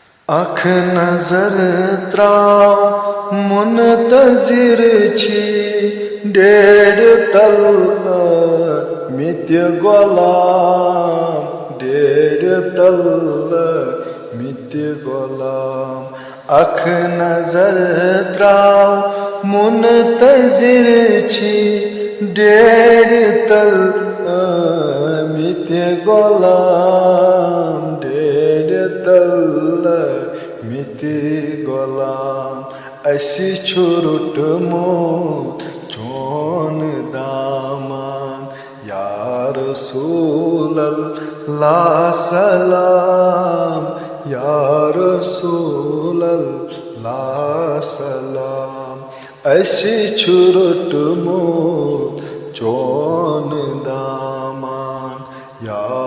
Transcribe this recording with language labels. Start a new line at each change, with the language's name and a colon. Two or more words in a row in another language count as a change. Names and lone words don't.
Kashmiri: आँख नजर त्राव मुनतजिर छी डेढ़ तल मित्य गोलाम डेढ़ तल मित्य गोलाम आँख नजर त्राव मुनतजिर छी डेढ़ तल मित्य गोलाम डेढ़ तल मित्य गोलाम ऐसी छुरुटमो चोन दामान
Arabic: يا رسول الله سلام يا رسول الله سلام
Kashmiri: ऐसी छुरुटमो चोन दामान या